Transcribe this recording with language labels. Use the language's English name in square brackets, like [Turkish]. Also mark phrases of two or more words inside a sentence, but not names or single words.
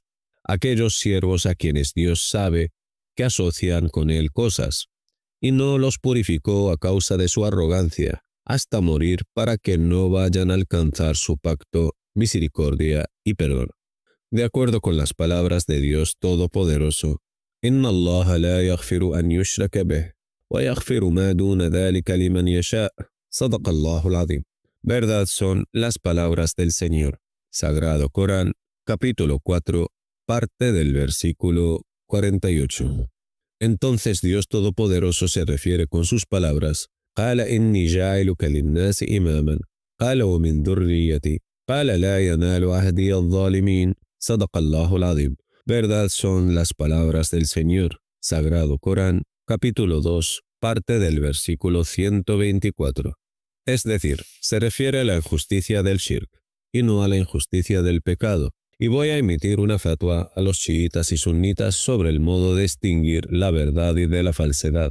[Spanish] Aquellos siervos a quienes Dios sabe que asocian con él cosas, y no los purificó a causa de su arrogancia, hasta morir para que no vayan a alcanzar su pacto, misericordia y perdón. De acuerdo con las palabras de Dios Todopoderoso, [Arabic] إن الله لا يغفر أن يشرك به ويغفر ما دون ذلك لمن يشاء'. صدق الله العظيم. [Spanish] Verdad son las palabras del Señor. Sagrado Corán, capítulo 4, parte del versículo 48. Entonces Dios Todopoderoso se refiere con sus palabras: [Arabic] قال إني جاعلك للناس إماما قال ومن ذريتي قال لا ينال عهدي الظالمين. صدق الله العظيم. [Spanish] Verdad son las palabras del Señor. Sagrado Corán, capítulo 2, parte del versículo 124. Es decir, se refiere a la injusticia del shirk, y no a la injusticia del pecado. Y voy a emitir una fatwa a los chiitas y sunitas sobre el modo de distinguir la verdad y de la falsedad.